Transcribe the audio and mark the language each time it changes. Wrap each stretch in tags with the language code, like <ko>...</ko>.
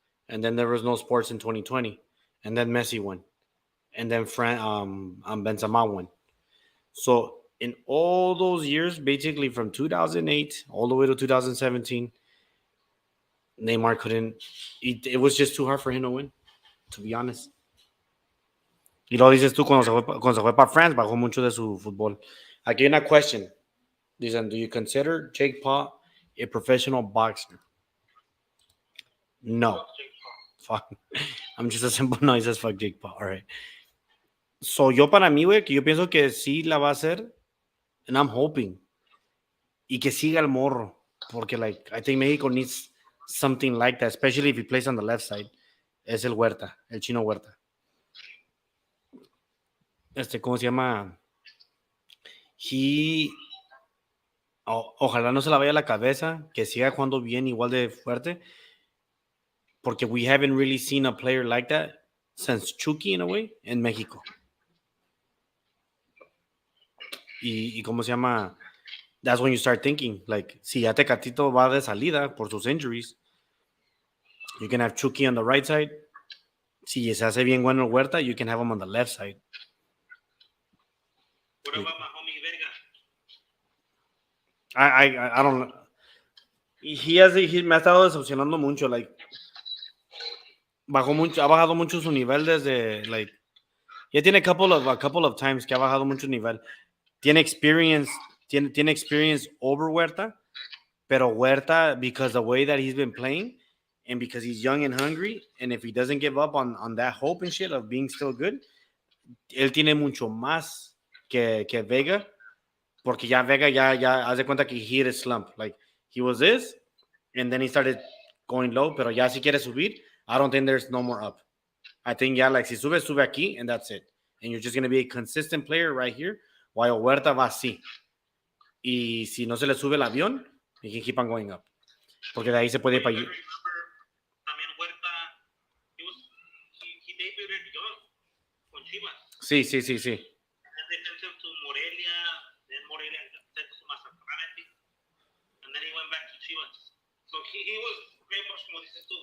<en>And then there was no sports in 2020. And then Messi won. And then Benzema won. So in all those years, basically from 2008 all the way to 2017, Neymar couldn't. It was just too hard for him to win, to be honest.</en> <es>Y lo dices tú cuando se fue para France, bajó mucho de su fútbol. Aquí hay una</es> <en>question.</en> <es>Dicen,</es> <en>do you consider Jake Paul a professional boxer? No. Fuck. I'm just a simple no. He says fuck Jake Paul. All right.</en> <es>So yo para mí, güey, que yo pienso que sí la va a hacer.</es> <en>And I'm hoping.</en> <es>Y que siga el morro. Porque,</es> <en>like, I think Mexico needs something like that, especially if he plays on the left side.</en> <es>Es el Huerta, el Chino Huerta. ¿Cómo se llama? Ojalá no se la vaya a la cabeza, que siga jugando bien, igual de fuerte. Porque</es> <en>we haven't really seen a player like that since Chucky, in a way,</en> <es>en México. Y ¿cómo se llama?</es> <en>That's when you start thinking, like,</en> <es>si ya Tecatito va de salida por sus</es> <en>injuries, you can have Chucky on the right side.</en> <es>Si se hace bien bueno</es> <en>Huerta, you can have him on the left side. What about my homie Vega? I don't know.</en> <es>He me ha estado decepcionando mucho, like, ha bajado mucho su nivel desde, like, ya tiene</es> <en>a couple of times</en> <es>que ha bajado mucho nivel. Tiene</es> <en>experience over Huerta, pero Huerta, because the way that he's been playing, and because he's young and hungry, and if he doesn't give up on that hope and shit of being still good,</en> <es>él tiene mucho más que Vega, porque ya Vega ya hace cuenta que</es> <en>he hit his slump. Like, he was this, and then he started going low,</en> <es>pero ya si quiere subir,</es> <en>I don't think there's no more up. I think ya, like,</en> <es>si sube aquí,</es> <en>and that's it. And you're just going to be a consistent player right here, while Huerta</en> <es>va así. Y si no se le sube el avión,</es> <en>he can keep on going up.</en> <es>Porque de ahí se puede ir para allí. También</es> <en>Huerta, he debuted young con Chivas.</en> <es>Sí.</es> <en>And they sent him to Morelia, then Morelia sent him to Mazatlán, and then he went back to Chivas. So he was very much</en> <es>como dices tú.</es>